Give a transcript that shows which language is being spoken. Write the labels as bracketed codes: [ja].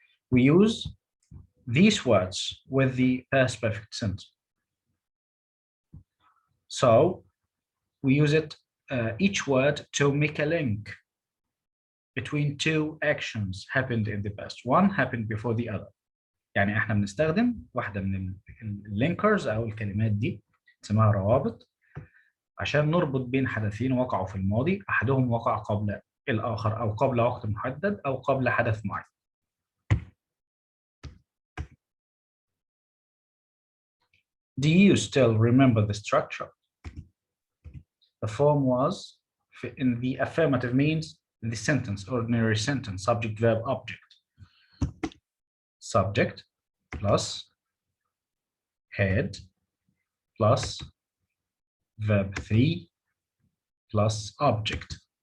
[en] We use these words with the past perfect tense. So we use it, each word, to make a link between two actions happened in the past. One happened before the other. [ar] يعني احنا بنستخدم واحدة من اللينكرز أو الكلمات دي اسمها روابط عشان نربط بين حدثين وقعوا في الماضي، أحدهم وقع قبل الآخر أو قبل وقت محدد أو قبل حدث معين. [en] Do you still remember the structure? The form was, in the affirmative means, in the sentence, ordinary sentence, subject, verb, object. Subject plus had plus verb 3 plus object.